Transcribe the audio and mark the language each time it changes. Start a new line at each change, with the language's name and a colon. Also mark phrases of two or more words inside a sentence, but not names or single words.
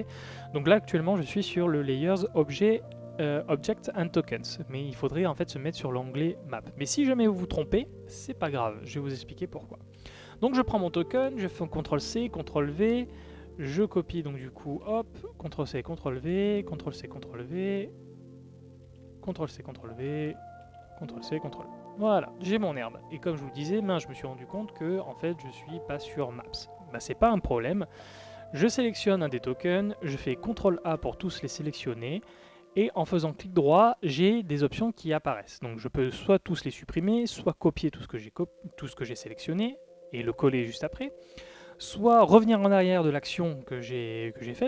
French: Donc là, actuellement, je suis sur le
English: layers Object and Tokens,
French: mais il faudrait en fait se mettre sur l'onglet Map. Mais si jamais vous vous trompez, c'est pas grave, je vais vous expliquer pourquoi. Donc je prends mon token, je fais un CTRL-C, CTRL-V, je copie donc du coup, hop, CTRL-C, CTRL-V, CTRL-C, CTRL-V, CTRL-C, CTRL-V, CTRL-C, CTRL-V. Voilà, j'ai mon herbe. Et comme je vous le disais, je me suis rendu compte que en fait, je suis pas sur Maps. C'est pas un problème. Je sélectionne un des tokens, je fais CTRL-A pour tous les sélectionner, et en faisant clic droit, j'ai des options qui apparaissent. Donc je peux soit tous les supprimer, soit copier tout ce que j'ai sélectionné, et le coller juste après, soit revenir en arrière de l'action que j'ai faite.